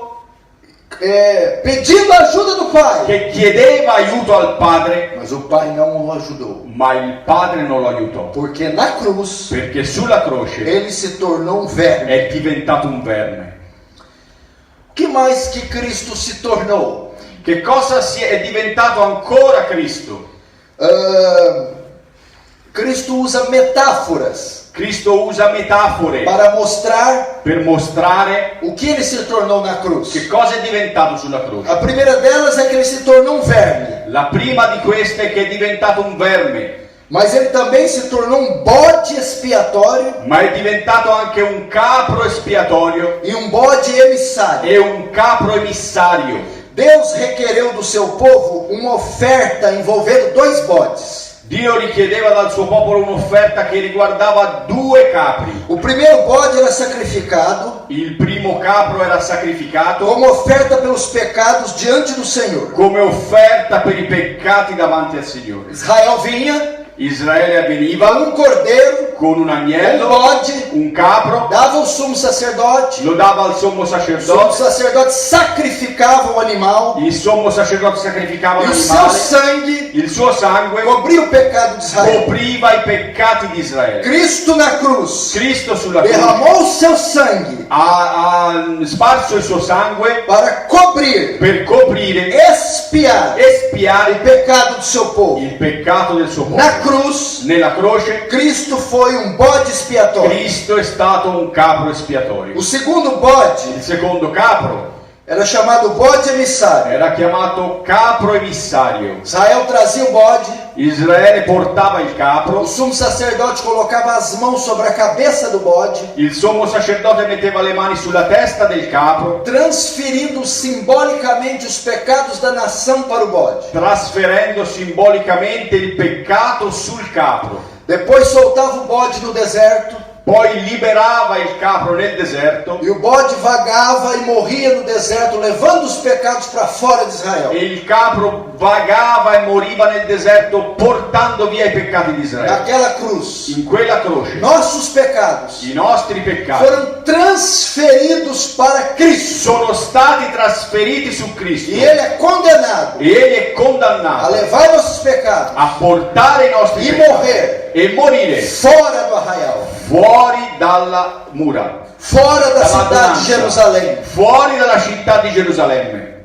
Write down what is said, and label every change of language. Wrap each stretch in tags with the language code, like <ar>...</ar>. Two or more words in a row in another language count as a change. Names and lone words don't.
<pt>pedindo a ajuda do Pai.</pt> <it>che chiedeva aiuto al padre,</it> <pt>Mas o Pai não o ajudou,</pt> <it>ma il padre non lo aiutò,</it> <pt>porque na cruz</pt> <it>perché sulla croce</it> <pt>ele se tornou um verme.</pt> <it>è diventato un verme.</it> <pt>O que mais que Cristo se tornou?</pt> <it>Che cosa è diventato ancora Cristo?</it> <pt>Cristo usa metáforas</pt> <it>Cristo usa metafore</it> <pt>para mostrar</pt> <it>per mostrare</it> <pt>o que ele se tornou na cruz.</pt> <it>che cosa è diventato sulla croce.</it> <pt>A primeira delas é que ele se tornou um verme.</pt> <it>La prima di queste è che è diventato un verme.</it> <pt>mas ele também se tornou um bode expiatório</pt> <it>ma è diventato anche un capro espiatorio</it> <pt>e um bode emissário.</pt> <it>e un capro emissario.</it> <pt>Deus requereu do seu povo uma oferta envolvendo 2 bodes.</pt> <it>Dio richiedeva dal suo popolo un'offerta che riguardava 2 capri.</it> <pt>O primeiro bode era sacrificado</pt> <it>Il primo capro era sacrificato</it> <pt>como oferta pelos pecados diante do Senhor.</pt> <it>come offerta per i peccati davanti al Signore.</it> <pt>Israel vinha,</pt> <it>Israele veniva</it> <pt>um cordeiro,</pt> <it>con un</it> <pt>um</pt> <it>agnello,</it> <pt>bode,</pt> <it>un capro,</it> <pt>dava ao sumo sacerdote.</pt> <it>lo dava al sommo</it> <pt>O sumo sacerdote, sacerdote sacrificava o animal</pt> <it>il sommo sacerdote sacrificava</it> <pt>e o seu</pt> <it>l'animale,</it> <pt>sangue</pt> <it>il suo sangue</it> <pt>cobria o pecado de Israel.</pt> <it>copriva i peccati di Israele.</it> <pt>Cristo na cruz</pt> <it>Cristo sulla croce</it> <pt>derramou o seu sangue</pt> <it>ha sparso il suo sangue</it> <pt>para cobrir,</pt> <it>per coprire,</it> <pt>expiar o</pt> <it>espiare</it> <pt>pecado do seu povo.</pt> <it>il peccato del suo</it> <pt>Na</pt> <it>popolo.</it> <pt>cruz,</pt> <it>Nella croce</it> <pt>Cristo foi um bode expiatório.</pt> <it>Cristo è stato un capro espiatorio.</it> <pt>O segundo bode</pt> <it>Il secondo capro</it> <pt>era chamado bode emissário.</pt> <it>era chiamato capro emissario.</it> <pt>Israel trazia o bode,</pt> <it>Israele portava il</it> <pt>o</pt> <it>capro,</it> <pt>sumo sacerdote colocava as mãos sobre a cabeça do bode,</pt> <it>il sommo sacerdote metteva le mani sulla testa del capro,</it> <pt>transferindo simbolicamente os pecados da nação para o bode.</pt> <it>trasferendo simbolicamente il peccato sul capro.</it> <pt>Depois soltava o bode no deserto,</pt> <it>Poi liberava il capro nel deserto</it> <pt>e o bode vagava e morria no deserto, levando os pecados para fora de Israel.</pt> <it>e il capro vagava e moriva nel deserto portando via i peccati di Israele.</it> <pt>Naquela cruz,</pt> <it>In quella croce</it> <pt>nossos pecados</pt> <it>i nostri peccati</it> <pt>foram transferidos para Cristo.</pt> <it>sono stati trasferiti su Cristo</it> <pt>E Ele é condenado</pt> <it>e egli è</it> <pt>a</pt> <it>condannato</it> <pt>levar nossos pecados</pt> <it>a portare i nostri</it> <pt>e</pt> <it>peccati</it> <pt>morrer</pt> <it>e morire</it> <pt>fora do arraial,</pt> <it>fuori dalla mura,</it> <pt>fora da</pt> <it>dalla</it> <pt>cidade de</pt> <it>adunanza,</it> <pt>Jerusalém,</pt> <it>fuori dalla città di Gerusalemme,</it>